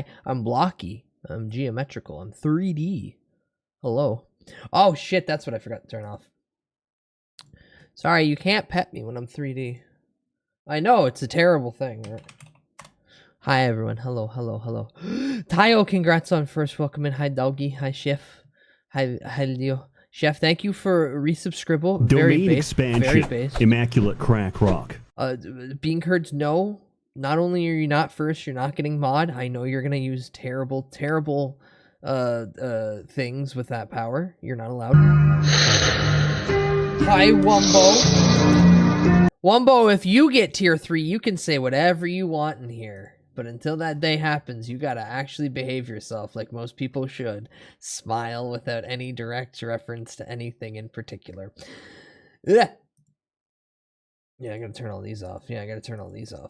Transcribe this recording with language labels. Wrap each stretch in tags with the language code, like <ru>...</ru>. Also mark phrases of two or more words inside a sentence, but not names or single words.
<en>I'm blocky. I'm geometrical. I'm 3D. Hello. Oh shit, that's what I forgot to turn off. Sorry, you can't pet me when I'm 3D. I know, it's a terrible thing. Hi everyone. Hello, hello, hello. Tayo, congrats on first welcome in. Hi Doggy. Hi Chef. Hi Leo. Chef, thank you for resubscribe. Very Domain based. Very expansion. based. Immaculate crack rock. Bean Curds, no. Not only are you not first, you're not getting mod. I know you're gonna use terrible things with that power. You're not allowed. Hi Wumbo. Wumbo, if you get tier 3, you can say whatever you want in here. But until that day happens, you gotta actually behave yourself like most people should. Smile without any direct reference to anything in particular. Ugh. Yeah, I gotta turn all these off. Yeah, I gotta turn all these off.</en>